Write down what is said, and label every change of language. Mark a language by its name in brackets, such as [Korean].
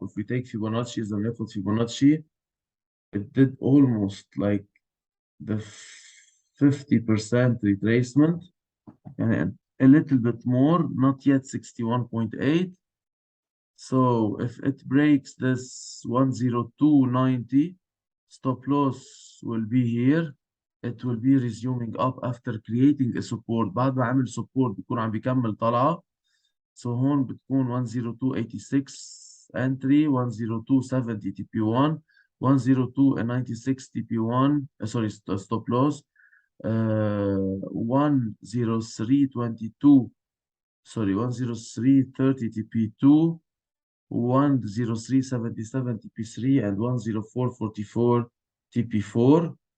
[English] If we take Fibonacci as a method, Fibonacci, it did almost like the 50% retracement and a little bit more, not yet 61.8. So if it breaks this 102.90, stop loss will be here. It will be resuming up after creating a support. [Arabic] بعد ما عمل support بيكون عم بيكمل طلعة. [English] So [Arabic] هون بتكون [English] 102.86 entry, 102.70 TP1, 102.96 TP1, sorry, stop loss, 103.22, sorry, 103.30 TP2, 103.77 TP3, and 104.44 TP4.